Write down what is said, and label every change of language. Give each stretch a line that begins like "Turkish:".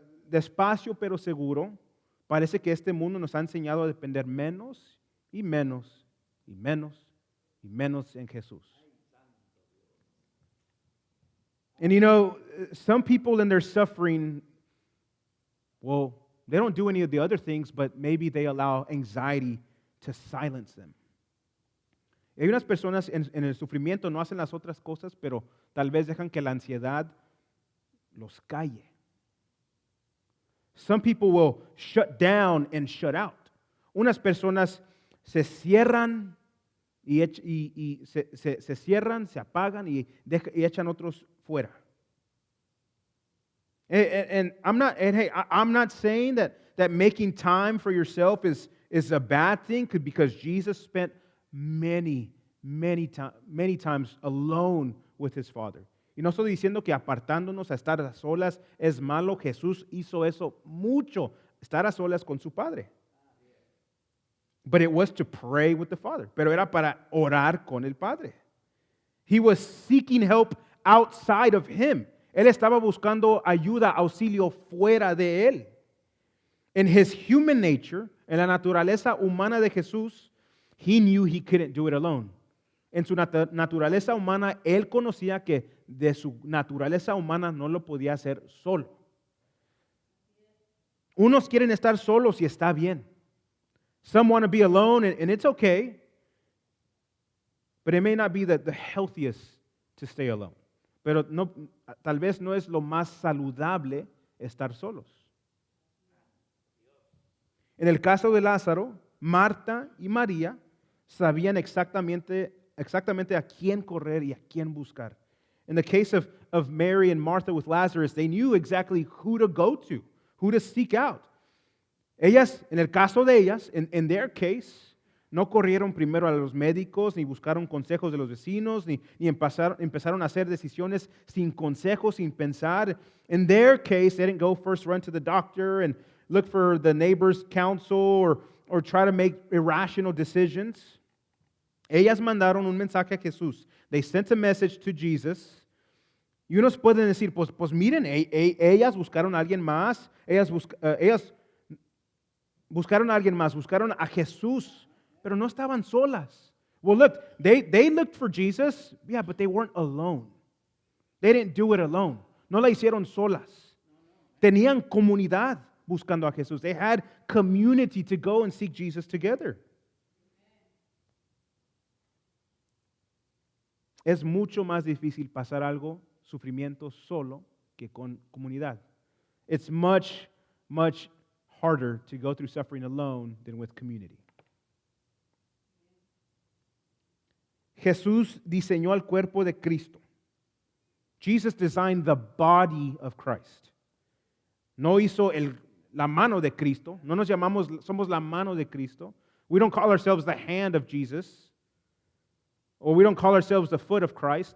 Spanish: Despacio pero seguro, parece que este mundo nos ha enseñado a depender menos y menos y menos y menos en Jesús.
English: And some people in their suffering, well, they don't do any of the other things, but maybe they allow anxiety to silence them.
Spanish: Hay unas personas en el sufrimiento no hacen las otras cosas, pero tal vez dejan que la ansiedad los calle.
English: Some people will shut down and shut out.
Spanish: Unas personas se cierran y se cierran, se apagan y echan otros fuera.
English: And I'm not saying that making time for yourself is a bad thing, because Jesus spent many times alone with his Father.
Spanish: Y no estoy diciendo que apartándonos a estar a solas es malo. Jesús hizo eso mucho, estar a solas con su Padre.
English: But it was to pray with the Father.
Spanish: Pero era para orar con el Padre.
English: He was seeking help outside of him.
Spanish: Él estaba buscando ayuda, auxilio fuera de él.
English: In his human nature,
Spanish: en la naturaleza humana de Jesús,
English: he knew he couldn't do it alone.
Spanish: En su naturaleza humana, él conocía que de su naturaleza humana no lo podía hacer solo. Unos quieren estar solos y está bien.
English: Some want to be alone, and it's okay. But it may not be the healthiest to stay alone.
Spanish: Pero no, tal vez no es lo más saludable estar solos. En el caso de Lázaro, Marta y María sabían exactamente a quién correr y a quién buscar.
English: In the case of Mary and Martha with Lazarus, they knew exactly who to go to, who to seek out.
Spanish: Ellas, en el caso de ellas,
English: in their case,
Spanish: no corrieron primero a los médicos, ni buscaron consejos de los vecinos, ni empezaron a hacer decisiones sin consejos, sin pensar.
English: In their case, they didn't go first run to the doctor and look for the neighbor's counsel or try to make irrational decisions.
Spanish: Ellas mandaron un mensaje a Jesús.
English: They sent a message to Jesus.
Spanish: Y unos pueden decir, pues miren, ellas buscaron a alguien más, ellas buscaron a alguien más, buscaron a Jesús, pero no estaban solas.
English: Well, look, they looked for Jesus, yeah, but they weren't alone. They didn't do it alone.
Spanish: No la hicieron solas. Tenían comunidad buscando a Jesús.
English: They had community to go and seek Jesus together.
Spanish: Es mucho más difícil pasar algo, sufrimiento, solo que con comunidad.
English: It's much harder to go through suffering alone than with community.
Spanish: Jesús diseñó el cuerpo de Cristo.
English: Jesus designed the body of Christ.
Spanish: No hizo la mano de Cristo. No nos llamamos, somos la mano de Cristo.
English: We don't call ourselves the hand of Jesus. Or we don't call ourselves the foot of Christ.